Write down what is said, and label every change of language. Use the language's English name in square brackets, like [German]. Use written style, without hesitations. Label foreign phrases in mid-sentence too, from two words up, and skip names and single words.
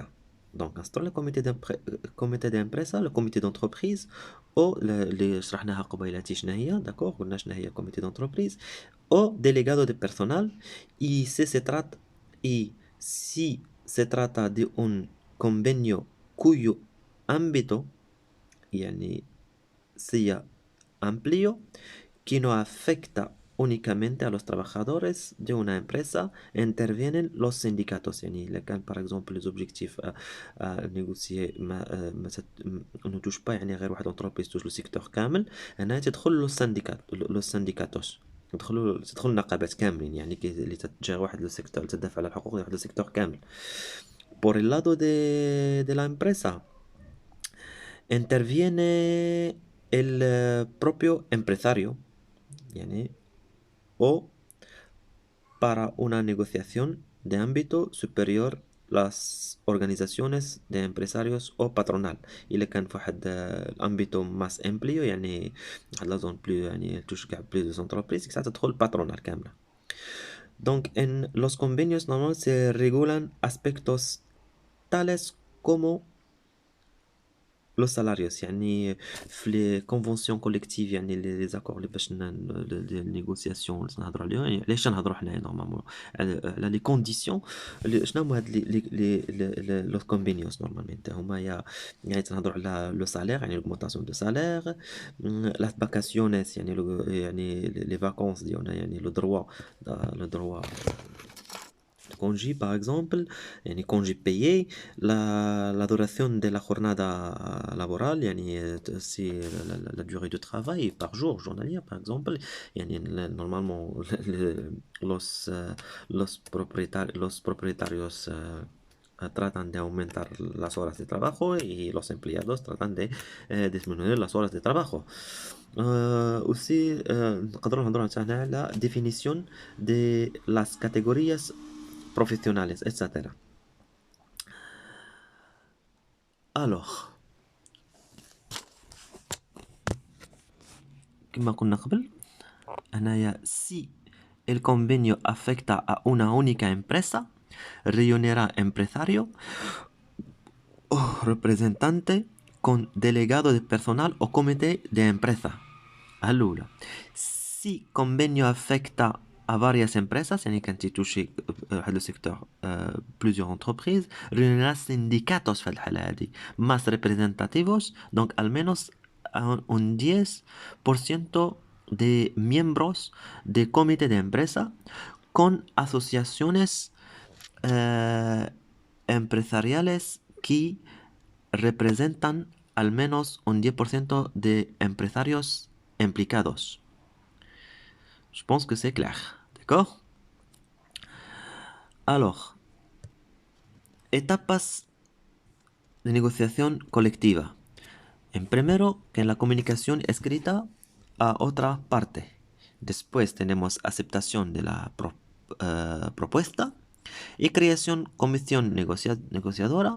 [French] Donc, le [Spanish] comité de empresa, [French] le comité d'entreprise, ou les [Arabic] شرحناها قبيلاتي شنو هي, [Spanish] d'accord, [Arabic] قلنا شنو هي [French] comité d'entreprise, ou [Spanish] delegado de personal, y si se trata de un convenio cuyo ámbito يعني sea amplio, que no afecta únicamente a los trabajadores de una empresa, intervienen los sindicatos. [Arabic] يعني إذا كان [French] par exemple les objectifs à négocier [Arabic] ما [French] touche pas [Arabic] يعني غير واحد [French] entreprise touche le secteur [Arabic] كامل، هنا تدخل [Spanish] los syndicatos، [Arabic] تدخل النقابات كاملين يعني اللي تتجاه واحد السيكتور تدافع على الحقوق واحد السيكتور كامل. [Spanish] Por el lado de la empresa interviene el propio empresario يعني o para una negociación de ámbito superior las organizaciones de empresarios o patronal. [Arabic] إلا كان في واحد الأمبيتو [Spanish] más amplio [Arabic] يعني واحد [French] la zone plus [Arabic] يعني تشجع [French] plus de entreprises [Arabic] ساعتها تدخل patronal كاملة. [Spanish] Donc en los convenios normalmente se regulan aspectos tales como los salarios [Arabic] يعني في [French] les conventions collectives [Spanish] يعني [French] les accords [Arabic] اللي باش [Spanish] négociations [Arabic] اللي نهضروا عليهم يعني علاش نهضروا حنايا نورمالمون على [French] les conditions [Arabic] شنو هما هاد لي convenios نورمالمون هما يعني تنهضروا على لو [French] سالير يعني l'augmentation de salaire [Spanish] las vacaciones [French] يعني les vacances [Arabic] ديالنا يعني [French] le droit de congé par exemple يعني congé payé [Spanish] la duración de la jornada laboral [French] يعني c'est la durée de travail par jour journalière par exemple يعني normalement [Spanish] los propietarios tratan de aumentar las horas de trabajo y los empleados tratan de disminuir las horas de trabajo. Aussi [Arabic] نقدروا نهضروا حتى على [Spanish] definition de las categorías profesionales, etc. Alors, [Arabic] كما قلنا قبل هنايا [Spanish] si el convenio afecta a una única empresa reunirá empresario o representante con delegado de personal o comité de empresa. الأولى si convenio afecta a varias empresas [Arabic] يعني كان تيتوشي هذا [Spanish] السيكتور [French] plusieurs entreprises [Spanish] reunirá sindicatos [Arabic] في الحالة هذه [Spanish] más representativos donc al menos un 10% de miembros de comité de empresa con asociaciones empresariales que representan al menos un 10% de empresarios implicados. [French] Je pense que c'est clair. D'accord? Alors, [Spanish] etapas de negociación colectiva. En primero, que la comunicación escrita a otra parte. Después tenemos aceptación de la propuesta y creación comisión negociadora.